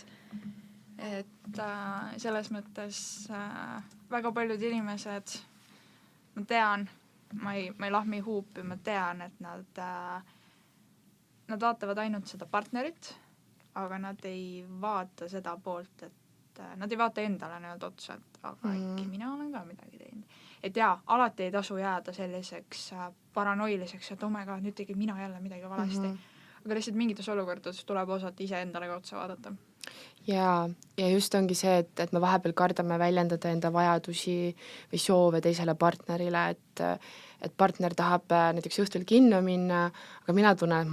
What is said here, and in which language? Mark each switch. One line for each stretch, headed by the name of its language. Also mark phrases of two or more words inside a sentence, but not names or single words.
Estonian: Et selles mõttes väga paljud inimesed, ma tean, ma ei lahmi huupi, ma tean, et nad vaatavad ainult seda partnerit, aga nad ei vaata seda poolt, et nad ei vaata endale nii-öelda otsa, et aga äkki mina olen ka midagi teinud. Et jaa, alati ei tasu jääda selliseks paranoiliseks, et
English: oh my god,
Estonian: nüüd tegin mina jälle midagi valesti. Aga lihtsalt mingites olukordades tuleb osata ise endale ka otsa vaadata. Ja just ongi see, et me vahepeal kardame väljendada enda vajadusi või soove teisele partnerile, et partner tahab näiteks õhtul kinno minna, aga mina tunnen, et